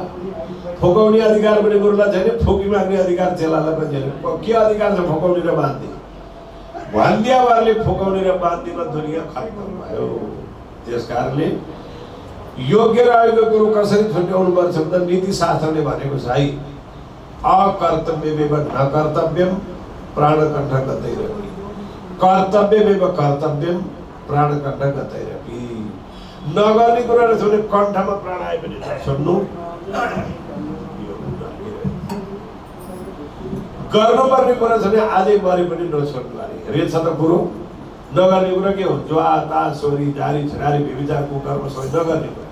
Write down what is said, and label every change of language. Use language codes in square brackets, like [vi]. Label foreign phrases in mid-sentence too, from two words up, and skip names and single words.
[ne] फकाउने अधिकार पनि गुरुलाई छैन, फुकी माग्ने अधिकार चेलालाई पनि छैन। के अधिकार छ फकाउने र बाँध्ने? भन्दियावारले फकाउने र बाँध्नेमा दुनियाँ खत्म भयो। त्यस कारणले योग्य रहेको कुरो कसरी छुट्याउनु पर्छ भन्दा नीतिशास्त्रले भनेको छ है, [sa] अकर्तव्यमेव न कर्तव्यम प्राणकण्ठ गतैरपि, कर्तव्यमेव कर्तव्यम प्राणकण्ठ गतैरपि। [ne] नगर्ने कुराहरू छोड्ने, कण्ठमा प्राण आए पनि नछोड्नु, गर्नुपर्ने कुरा छ भने आजै मरे पनि नछोड्नु अरे। रहेछ त कुरो। नगर्ने कुरा के हो? जुवा, तास, चोरी, जारी, छिनारी, व्यभिचार, कुकर्म सबै नगर्ने कुरा।